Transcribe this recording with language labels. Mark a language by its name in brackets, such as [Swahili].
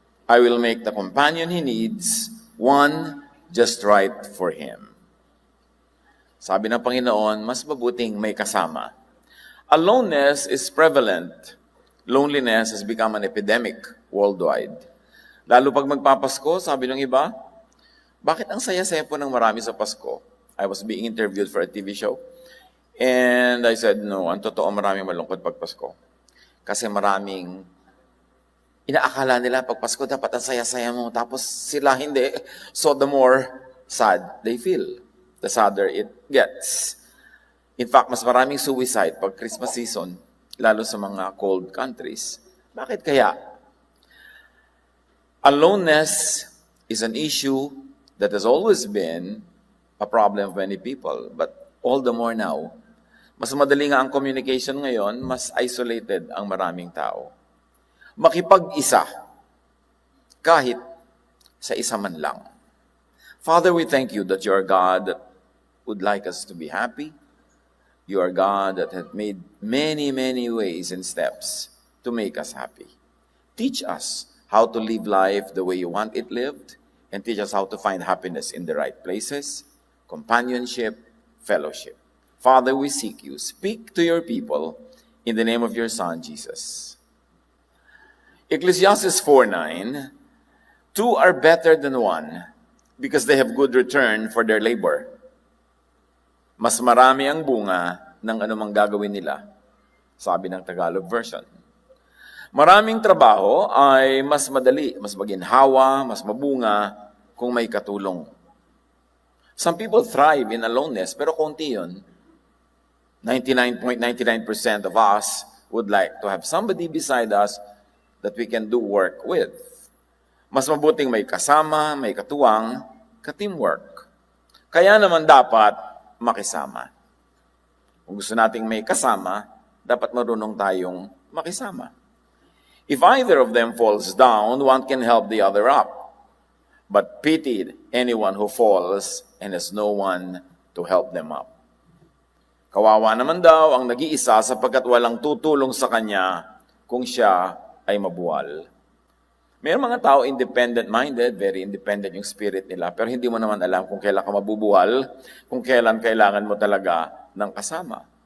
[English] I will make the companion he needs, one just right for him." [Filipino] Sabi ng Panginoon, mas mabuting may kasama. [English] Aloneness is prevalent. Loneliness has become an epidemic worldwide. [Filipino] Lalo pag magpapasko, sabi ng iba, bakit ang saya-saya po ng marami sa Pasko? [English] I was being interviewed for a TV show. And I said, no, [Filipino] ang totoo maraming malungkot pag Pasko. Kasi maraming inaakala nila pag Pasko dapat ang saya-saya mo. Tapos sila hindi. [English] So the more sad they feel, the sadder it gets. [Filipino] In fact, mas maraming suicide pag Christmas season, lalo sa mga cold countries. Bakit kaya? [English] Aloneness is an issue that has always been a problem of many people, but all the more now. [Filipino] Mas madali nga ang communication ngayon, mas isolated ang maraming tao. Makipag-isa, kahit sa isa man lang. [English] Father, we thank you that you are God that would like us to be happy. You are God that has made many, many ways and steps to make us happy. Teach us how to live life the way you want it lived, and teach us how to find happiness in the right places, companionship, fellowship. Father, we seek you. Speak to your people in the name of your Son, Jesus. Ecclesiastes 4:9, two are better than one because they have good return for their labor. [Filipino] Mas marami ang bunga ng anumang gagawin nila, sabi ng Tagalog version. Maraming trabaho ay mas madali, mas maginhawa, mas mabunga kung may katulong. [English] Some people thrive in aloneness, [Filipino] pero konti yun. [English] 99.99% of us would like to have somebody beside us that we can do work with. [Filipino] Mas mabuting may kasama, may katuwang, ka-teamwork. Kaya naman dapat makisama. Kung gusto nating may kasama, dapat marunong tayong makisama. [English] If either of them falls down, one can help the other up. But pity anyone who falls and has no one to help them up. [Filipino] Kawawa naman daw ang nag-iisa sapagkat walang tutulong sa kanya kung siya ay mabuwal. May mga tao independent-minded, [English] very independent [Filipino] yung spirit nila, pero hindi mo naman alam kung kailan ka mabubuwal, kung kailan kailangan mo talaga ng kasama.